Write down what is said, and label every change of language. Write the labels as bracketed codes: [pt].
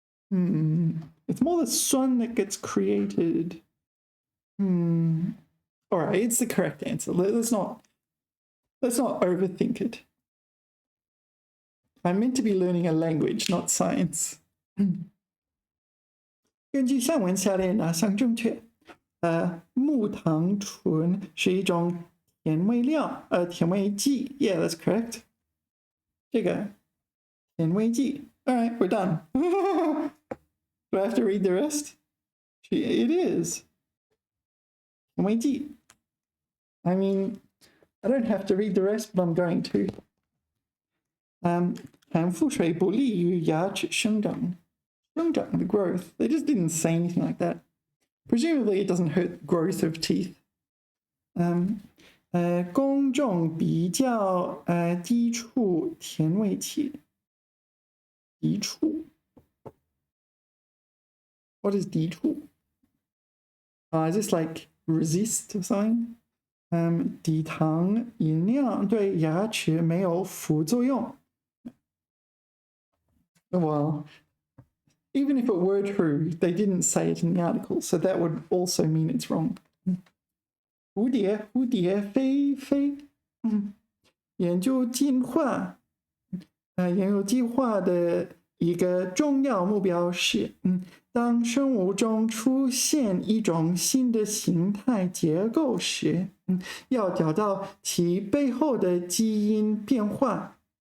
[en] It's more the sun that gets created. All right, it's the correct answer. Let's not overthink it. I'm meant to be learning a language, not science. [zh] 根据上文下列哪项正确？木糖醇是一种甜味料，甜味剂。 [en] Yeah, that's correct. [zh] 这个甜味剂。 [en] All right, we're done. Do I have to read the rest? It is. 甜味剂。 I mean, I don't have to read the rest, but I'm going to. [zh] 含氟水不利于牙齿生长。 [en] 生长 the growth. They just didn't say anything like that. Presumably, it doesn't hurt the growth of teeth. [zh] 公众比较抵触甜味剂。抵触。 [en] What is 抵触? Is this like resist or something? [zh] 低糖饮料对牙齿没有副作用。 [en] Well, even if it were true, they didn't say it in the article, so that would also mean it's wrong. [zh] 蝴蝶飞飞。研究计划的一个重要目标是，当生物中出现一种新的形态结构时，要找到其背后的基因变化。